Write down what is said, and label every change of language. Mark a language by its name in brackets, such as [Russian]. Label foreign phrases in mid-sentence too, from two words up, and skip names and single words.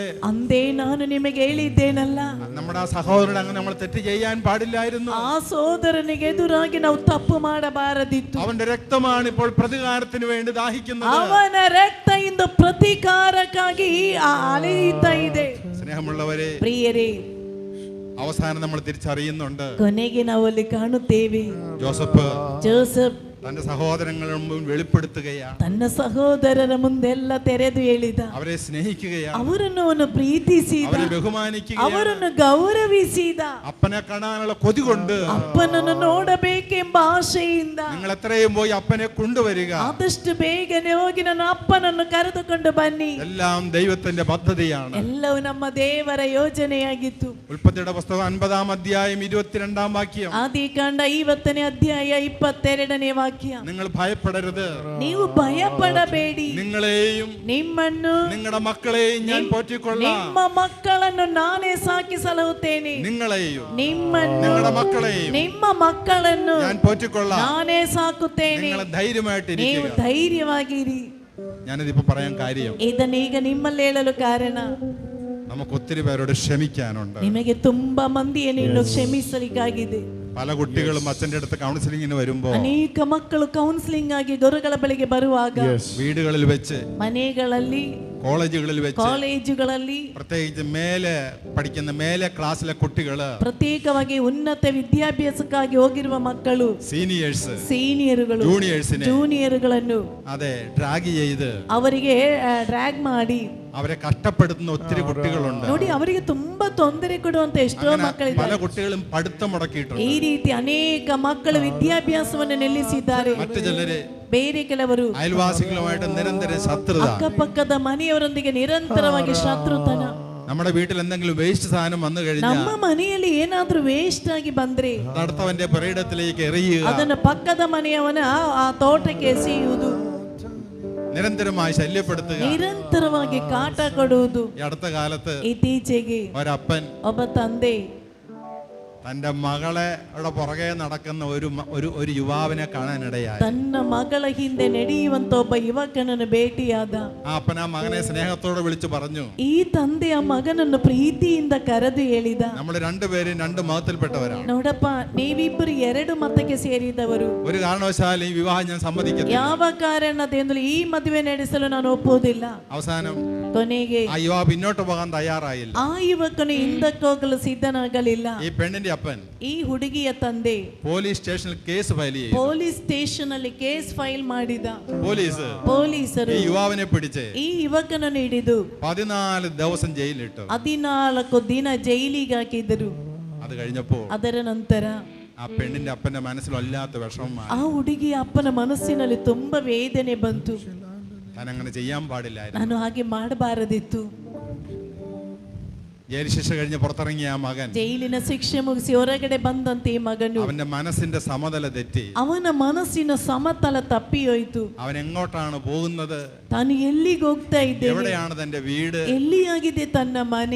[Kannada] ಅಂದೇ ನಾನು ನಿಮಗೆ ಹೇಳಿದ್ದೇನಲ್ಲ. [Malayalam] നമ്മുടെ ആ സഹോദരൻ അങ്ങനെ നമ്മൾ തെറ്റ് ചെയ്യാൻ പാടില്ലായിരുന്നു. [Kannada] ಆ ಸೋದರನಿಗೆ ಎದುರಾಗಿ ನಾವು ತಪ್ಪು ಮಾಡಬಾರದಿತ್ತು. [Malayalam] അവന്റെ രക്തമാണ് ഇപ്പോൾ പ്രതികാരത്തിന് വേണ്ടി ദാഹിക്കുന്നത്. [Kannada] ಅವನ ರಕ್ತ ಇಂದು ಪ್ರತೀಕಾರಕ್ಕಾಗಿ ಅಲೆಯುತ್ತಾ ಇದೆ. [Malayalam] സ്നേഹമുള്ളവരെ, [Kannada] ಪ್ರಿಯರೇ, [Malayalam] അവസാനം നമ്മൾ തിരിച്ചറിയുന്നുണ്ട്, [Kannada] ಕೊನೆಗೆ ನಾವು ಅಲ್ಲಿ ಕಾಣುತ್ತೇವೆ, ಜೋಸಫ್ [Malayalam] തന്റെ സഹോദരങ്ങളുടെ മുമ്പിൽ വെളിപ്പെടുത്തുകയാണ്. [Kannada] ತನ್ನ ಸಹೋದರರ ಮುಂದೆಲ್ಲ ತೆರೆದು ಹೇಳಿದ. [Malayalam] അവരെ സ്നേഹിക്കുകയാണ്, [Kannada] ಅವರನ್ನು ಅವನು ಪ್ರೀತಿಸಿದ, [Malayalam] അവരെ ബഹുമാനിക്കുകയാണ്, [Kannada] ಅವರನ್ನು ಗೌರವಿಸಿದ, [Malayalam] അപ്പനെ കാണാനുള്ള കൊതി കൊണ്ട് [Kannada] ಅಪ್ಪನನ್ನು ನೋಡಬೇಕೆಂಬ ಆಶೆಯಿಂದ [Malayalam] നിങ്ങൾ എത്രയും പോയി അപ്പനെ കൊണ്ടുവരിക. [Kannada] ಆದಷ್ಟು ಬೇಗನೆ ಹೋಗಿ ನನ್ನ ಅಪ್ಪನನ್ನು ಕರೆದುಕೊಂಡು ಬನ್ನಿ. [Malayalam] എല്ലാം ദൈവത്തിന്റെ പദ്ധതിയാണ്. [Kannada] ಎಲ್ಲವೂ ನಮ್ಮ ದೇವರ ಯೋಜನೆಯಾಗಿತ್ತು. [Malayalam] ഉൽപ്പത്തിയുടെ പുസ്തകം 50-ാം അധ്യായം 22-ാം വാക്യം. [Kannada] ಆದಿಕಾಂಡ 50ನೇ ಅಧ್ಯಾಯ 22ನೇ ವಾಕ್ಯ. ವಾಕ್ಯ. [Malayalam] നിങ്ങൾ ഭയപ്പെടരുത്, [Kannada] ನೀವು ಭಯಪಡಬೇಡಿ, [Malayalam] നിങ്ങളെയും [Kannada] ನಿಮ್ಮನ್ನು [Malayalam] നിങ്ങളുടെ മക്കളെയും ഞാൻ പോറ്റിക്കൊള്ളാം. [Kannada] ನಿಮ್ಮ ಮಕ್ಕಳನ್ನು ನಾನೇ ಸಾಕಿ ಸಲಹುತ್ತೇನೆ. [Malayalam] നിങ്ങളെയും [Kannada] ನಿಮ್ಮನ್ನು [Malayalam] നിങ്ങളുടെ മക്കളെയും [Kannada] ನಿಮ್ಮ ಮಕ್ಕಳನ್ನು [Malayalam] ഞാൻ പോറ്റിക്കൊള്ളാം. [Kannada] ನಾನೇ ಸಾಕುತ್ತೇನೆ. [Malayalam] നിങ്ങൾ ധൈര്യമായിട്ടിരിക്കുക. [Kannada] ನೀವು ಧೈರ್ಯವಾಗಿರಿ. [Malayalam] ഞാനിതിപ്പോ പറയാൻ കാര്യം, [Kannada] ಇದನ್ನೀಗ ನಿಮ್ಮಲ್ಲಿ ಹೇಳಲು ಕಾರಣ, [Malayalam] നമുക്ക് ഒത്തിരി പേരോട് ക്ഷമിക്കാനുണ്ട്. [Kannada] ನಿಮಗೆ ತುಂಬಾ ಮಂದಿಯನ್ನು ಇನ್ನು ಕ್ಷಮಿಸಲಿಕ್ಕಾಗಿದೆ. [Malayalam] പല കുട്ടികളും അച്ഛൻ്റെ അടുത്ത് കൗൺസിലിങ്ങിന് വരുമ്പോ, [Kannada] ಅನೇಕ ಮಕ್ಕಳು ಕೌನ್ಸಿಲಿಂಗ್ ಆಗಿ ಗುರುಗಳ ಬಳಿಗೆ ಬರುವಾಗ, [Malayalam] വീടുകളിൽ വെച്ച്, [Kannada] ಮನೆಗಳಲ್ಲಿ, [Malayalam] കോളേജുകളിൽ വെച്ച്, [Kannada] ಕಾಲೇಜುಗಳಲ್ಲಿ, [Malayalam] പ്രത്യേകിച്ച് മേലെ പഠിക്കുന്ന മേലെ ക്ലാസ്സിലെ കുട്ടികള്, [Kannada] ಪ್ರತ್ಯೇಕವಾಗಿ ಉನ್ನತ ವಿದ್ಯಾಭ್ಯಾಸಕ್ಕಾಗಿ ಹೋಗಿರುವ ಮಕ್ಕಳು, ಸೀನಿಯರ್ಗಳು, ಜೂನಿಯರ್ಗಳನ್ನು [Malayalam] അതെ ഡ്രാഗ് ചെയ്ത് [Kannada] ಅವರಿಗೆ ಡ್ರ್ಯಾಗ್ ಮಾಡಿ [Malayalam] അവരെ കഷ്ടപ്പെടുത്തുന്ന ഒത്തിരി കുട്ടികളുണ്ട്. [Kannada] ನೋಡಿ, ಅವರಿಗೆ ತುಂಬಾ ತೊಂದರೆ ಕೊಡುವಂತ ಎಷ್ಟೋ ಮಕ್ಕಳಿದ್ದಾರೆ. [Malayalam] പല കുട്ടികളും പഠിത്തം മുടക്കിയിട്ടുണ്ട്. [Kannada] ಈ ರೀತಿ ಅನೇಕ ಮಕ್ಕಳು ವಿದ್ಯಾಭ್ಯಾಸವನ್ನು ನಿಲ್ಲಿಸಿದ್ದಾರೆ. [Malayalam] മറ്റു ചിലര്, [Kannada] ಬೇರೆ ಕೆಲವರು [Malayalam] അയൽവാസികളുമായിട്ട് നിരന്തരം ശത്രുത, [Kannada] ಅಕ್ಕಪಕ್ಕದ ಮನೆಯವರೊಂದಿಗೆ ನಿರಂತರವಾಗಿ ಶತ್ರುತನ. [Malayalam] നമ്മുടെ വീട്ടിൽ എന്തെങ്കിലും വേസ്റ്റ് സാധനം വന്നു കഴിഞ്ഞാൽ, [Kannada] ನಮ್ಮ ಮನೆಯಲ್ಲಿ ಏನಾದ್ರೂ ವೇಸ್ಟ್ ಆಗಿ ಬಂದ್ರೆ [Malayalam] അടുത്തവന്റെ പുരയിടത്തിലേക്ക് എറിയുക, [Kannada] ಅದನ್ನ ಪಕ್ಕದ ಮನೆಯವನ ಆ ತೋಟಕ್ಕೆ ಎಸೆಯುವುದು, [Malayalam] നിരന്തരമായി ശല്യപ്പെടുത്തുക, [Kannada] ನಿರಂತರವಾಗಿ ಕಾಟ ಕೊಡುವುದು. [Malayalam] ഈ അടുത്ത കാലത്ത് [Kannada] ಇತ್ತೀಚೆಗೆ [Malayalam] ഒരപ്പൻ [Kannada] ಒಬ್ಬ ತಂದೆ [Malayalam] തന്റെ മകളെ പുറകെ നടക്കുന്ന ഒരു യുവാവിനെ കാണാനിടയായി. [Kannada] ತನ್ನ ಮಗಳ ಹಿಂದೆ ನಡೆಯುವಂತ ಒಬ್ಬ ಯುವಕನನ್ನು ಭೇಟಿಯಾದ. [Malayalam] ആ അപ്പൻ ആ മകനെ സ്നേഹത്തോടെ വിളിച്ചു പറഞ്ഞു, [Kannada] ಈ ತಂದೆ ಆ ಮಗನನ್ನು ಪ್ರೀತಿಯಿಂದ ಕರೆದು ಹೇಳಿದ, [Malayalam] നമ്മൾ രണ്ടുപേരും രണ്ട് മതത്തിൽപ്പെട്ടവരാണ്. [Kannada] ನೋಡಪ್ಪ, ನೀವಿಬ್ಬರು ಎರಡು ಮತಕ್ಕೆ ಸೇರಿದವರು. [Malayalam] ഒരു കാരണവശാലും ഈ വിവാഹം ഞാൻ സമ്മതിക്കത്തില്ല. [Kannada] ಯಾವ ಕಾರಣದಿಂದಲೂ ಈ ಮದುವೆ ನಡೆಸಲು ನಾನು ಒಪ್ಪುವುದಿಲ್ಲ. [Malayalam] അവസാനം [Kannada] ಕೊನೆಗೆ [Malayalam] ആ യുവാവ് പിന്നോട്ട് പോകാൻ തയ്യാറായില്ല. [Kannada] ಆ ಯುವಕನು ಹಿಂದಕ್ಕೆ ಹೋಗಲು ಸಿದ್ಧನಾಗಲಿಲ್ಲ. [Malayalam] ഈ പെണ്ണിന്റെ അപ്പൻ [Kannada] ಈ ಹುಡುಗಿಯ ತಂದೆ [Malayalam] പോലീസ് സ്റ്റേഷനിൽ [English] case file [Malayalam] ചെയ്തു. [English] police station [Kannada] ಅಲ್ಲಿ [English] case file [Kannada] ಮಾಡಿದ. ಪೊಲೀಸರು [Malayalam] ഈ യുവാവിനെ പിടിച്ച് [Kannada] ಈ ಯುವಕನನ್ನು ಹಿಡಿದು [Malayalam] 14 ദിവസം ജയിലിലിട്ടു. [Kannada] 14 ದಿನ ಜೈಲಿಗೆ ಹಾಕಿದರು. [Malayalam] അത് കഴിഞ്ഞപ്പോൾ [Kannada] ಅದರ ನಂತರ [Malayalam] ആ പെണ്ണിന്റെ അപ്പന്റെ മനസ്സിൽ വല്ലാത്ത വിഷമമായി. [Kannada] ಆ ಹುಡುಗಿಯ ಅಪ್ಪನ ಮನಸ್ಸಿನಲ್ಲಿ ತುಂಬಾ ವೇದನೆ ಬಂತು. [Malayalam] താൻ അങ്ങനെ ചെയ്യാൻ പാടില്ലായിരുന്നു. [Kannada] ನಾನು ಹಾಗೆ ಮಾಡಬಾರದಿತ್ತು. [Malayalam] ജയിൽ ശിക്ഷ കഴിഞ്ഞ് പുറത്തിറങ്ങിയ ആ മകൻ, [Kannada] ಜೈಲಿನ ಶಿಕ್ಷೆ ಮುಗಿಸಿ ಹೊರಗಡೆ ಬಂದಂತೆ ಈ ಮಗನು, [Malayalam] അവന്റെ മനസ്സിന്റെ സമതല തെറ്റി. [Kannada] ಅವನ ಮನಸ್ಸಿನ ಸಮತಲ ತಪ್ಪಿ ಹೋಯಿತು. [Malayalam] അവൻ എങ്ങോട്ടാണ് പോകുന്നത്, [Kannada] ತಾನು ಎಲ್ಲಿಗೆ ಹೋಗ್ತಾ ಇದ್ದೇನೆ, [Malayalam] എവിടെയാണ് തന്റെ വീട്, [Kannada] ಎಲ್ಲಿಯಾಗಿದೆ ತನ್ನ ಮನೆ,